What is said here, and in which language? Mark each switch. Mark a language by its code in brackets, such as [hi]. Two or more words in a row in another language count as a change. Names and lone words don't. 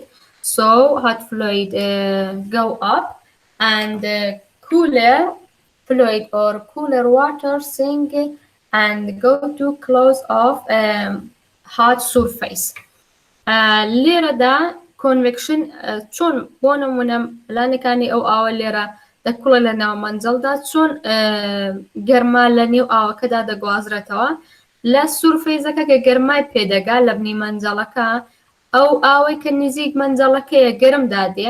[en] So hot fluid go up, and cooler fluid or cooler water sink and go to close of hot surface. [ckb] لێرە دا convection چۆن بۆ نمونە پلانەکانی ئەو ئاوە لێرە دەکوڵە لە ناو مەنجەڵدا چۆن گەرما لە نێو ئاوەکەدا دەگوازرێتەوە لە سورفەیزەکە کە گەرمای پێدەگا لە بنی مەنجەڵەکە ئەو ئاوەی کە نزیک مەنجەڵەکەیە گەرم دادێ